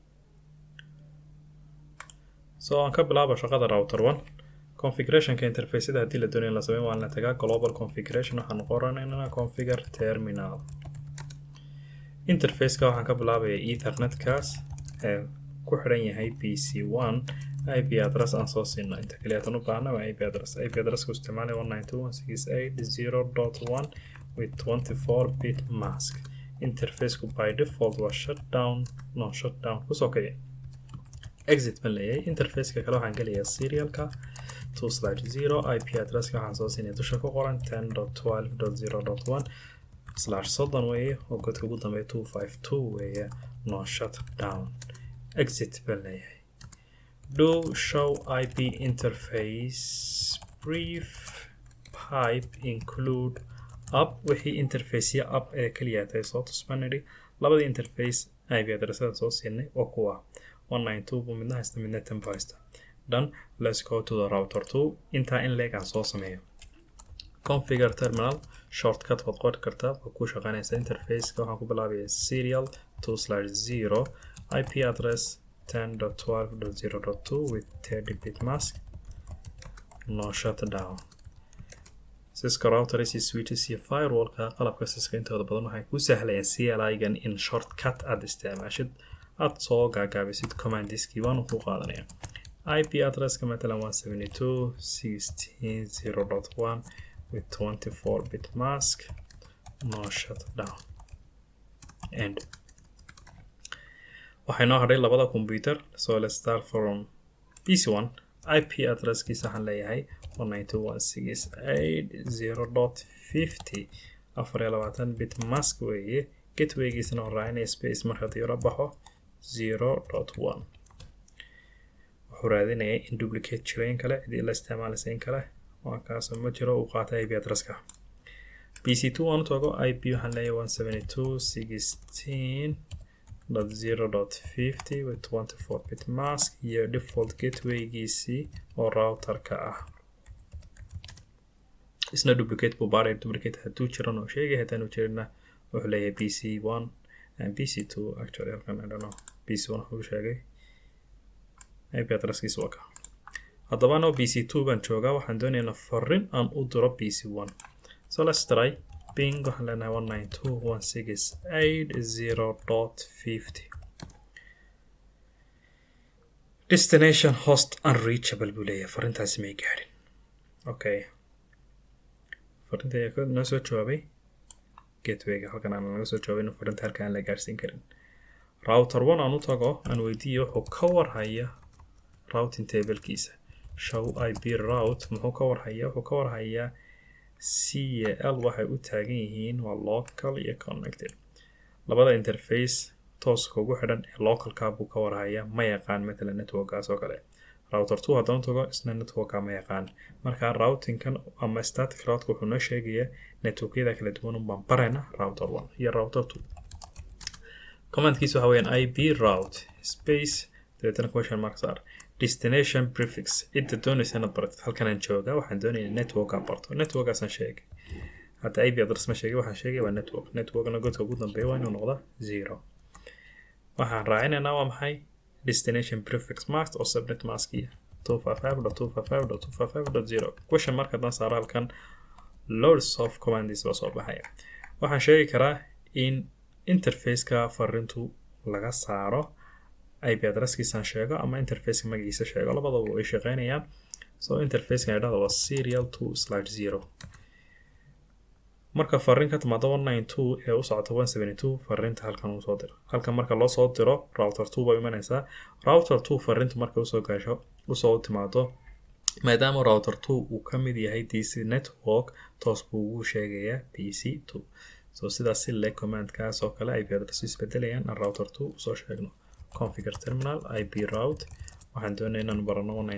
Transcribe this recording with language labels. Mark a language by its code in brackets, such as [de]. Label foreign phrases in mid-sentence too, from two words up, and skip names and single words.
[so] so aan ka bilaabo shaqada router 1 configuration-ka interface-da haddii la doonayo in la sameeyo waa in la tagaa [en] global configuration [so] waxaan qoranaynaa [en] configure terminal. [so] interface-ka waxaan ka bilaabaya ethernet-kaas ku xidhan yahay PC1 [en] IP address [so] aan soo siino inta kaliya tan u baahna waa [en] IP address [so] ku isticmaalay 192.168.0.1 [en] with 24-bit mask. [so] interface-ku [en] by default [so] waa shutdown ku soo kaya exit ma leeyahay. interface-ka kale waxaan gelayaa serial-ka 2/0 [en] IP address-ka [so] waxaan soo siinay dusha ku qoran 10.12.0.1/30 weeye oo godka ugu dambeeya 252 weeye [en] no shutdown exit [so] ba leeyahay. [en] do show IP interface brief pipe include up [so] wixii [en] interface up [so] ee kaliya tahay soo tusmanay labada interface [en] IP address-da [so] soo siinay oo kuwa 192 buu midna haysta midna 10 haysta. done. [en] let's go to the router 2 [so] inta in leeg aan soo sameeyo [en] configure terminal shortcut [so] waad qori kartaa oo ku shaqeynaysa interface-ka waxaan ku bilaabayaa [en] serial 2/0 IP address 10.12.0.2 with 30-bit mask no shutdown. Cisco routers [so] iyo switches iyo firewall-ka qalabka Cisco intooda badan waxay ku sahlayaan CLI-gan in shortcut aad isticmaashid aad soo gaagaabisid command-iskii waan ku qaadanaya. [en] IP address-ka [so] matalan 172.16.0.1 [en] with 24-bit mask no shutdown and [so] waxay noo hadhay labada computer. [en] so let's start from PC1 IP address-kiisa [so] waxaan leeyahay 192.168.0.50 [en] 24-bit mask [so] weeye gateway-giisana oo raacinaya space markaad yaro baxo 0.1 wuxuu raadinaya in duplicate jirayn kale cidii la isticmaalaysa in kale waa kaas ma jiro uu qaatay [en] IP address-ka. [so] PC2 aan tago IP waxaan leeyahay 172.16.0.50 [en] with 24-bit mask [so] iyo [en] default gateway-giisii [so] oo router-ka ah. isna duplicate buu baaray duplicate hadduu jiran oo sheegay haddaan u jirina wuxuu leeyahay [en] PC1 and PC2 actually [so] halkan [en] I don't know [so] PC1 wuxuu sheegay [en] IP address-kiisa [so] waa ka. haddaba no PC2 baan joogaa waxaan doonaynaa fariin aan u diro PC1. [en] so let's try ping [so] waxaan leenahay 192.168.0.50 [en] destination host unreachable [so] buu leeyahay fariintaasi may gaarin. okay fariinta ayaa noo soo jawaabay gateway-ga halkan aan naga soo jawaabay inuu fariinta halkan aan la gaarsiin karin. router 1 aan u tago aan weydiiyo wuxuu ka warhaya [en] routing table-kiisa show IP route [so] muxuu ka warhayaa wuxuu ka warhayaa CL waxay u taagan yihiin waa local iyo connected. labada interface tooska ugu xidhan ee localka buu ka warhayaa ma yaqaan matalan network-gaas oo kale. router 2 haddaan tago isna network ma yaqaan marka routingkan ama [en] static route [so] wuxuu noo sheegayaa networkyada kala duwan baan barayna router 1 iyo router 2 commandkiisu waxa weeyaan [en] ip route space [so] dabeetana [en] question mark [so] saar [en] destination prefix [so] inta doonaysa inaad baratid halkan aan joogaa waxaan doonayaa network aan barto networkaasaan sheegay hadda [en] ip address [so] ma sheegay waxaan sheegay waa networkna godka ugu dambeeya waa inuu noqdo 0 waxaan raacinaynaa waa maxay [en] destination prefix mask [so] oo subnet maskiya 255.255.255.0 [en] question mark [so] haddaan saaro halkan [en] loads of commands [so] baa soo baxaya waxaan sheegi karaa in interface-ka fariintu laga saaro [en] IP addresskiisaan [so] sheego ama interface-ka magaciisa sheego labadaba way shaqeynayaan so interface-ka idhahdo waa serial2/0 marka fariin ka timaado 192 ee u socota 172 fariinta halkan uu soo diro halkan marka loo soo diro router 2 bay imanaysaa router 2 fariintu marka uu soo gaasho u soo timaado maadaama router 2 uu ka mid yahay [en] DC network [so] toos buu ugu sheegayaa PC2 so sidaas si le command-kaas oo kale [en] IP address [so] isbedelayaan aan router 2 soo sheegno [en] configure terminal IP route [so] waxaan doonayaa inaan barano